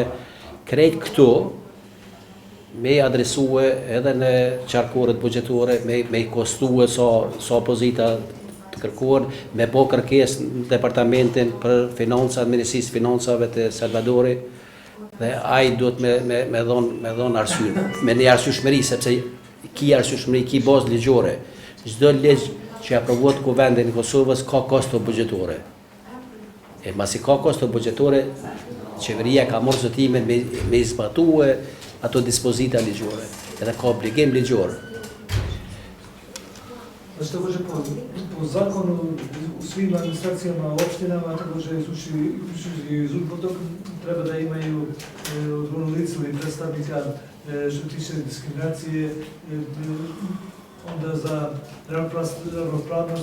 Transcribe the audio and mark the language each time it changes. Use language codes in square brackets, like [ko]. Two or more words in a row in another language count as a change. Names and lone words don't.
[sq] Krejt këto me adresue edhe në qarkuret buxhetore, me kostue sa pozita të kërkuar, me bo kërkesë në departamentin për financa, Ministrisë Financave të Salvadorit, dhe ai duhet me dhon arsye, me një arsyeshmëri, sepse ki arsyeshmëri, ki bazë ligjore. Çdo ligj që aprovohet Kuvendi i Kosovës ka kosto buxhetore. E masi ka kosto buxhetore, qeveria ka marrë zotimin me zbatue ato dispozita ligjore, edhe ka obligim ligjor. [sr] Znači također po zakonu u svim administracijama, opštinama, također i Zudbotok treba da imaju odgovorno lice ili predstavnika što tiče diskriminacije, onda za ravnopravnost,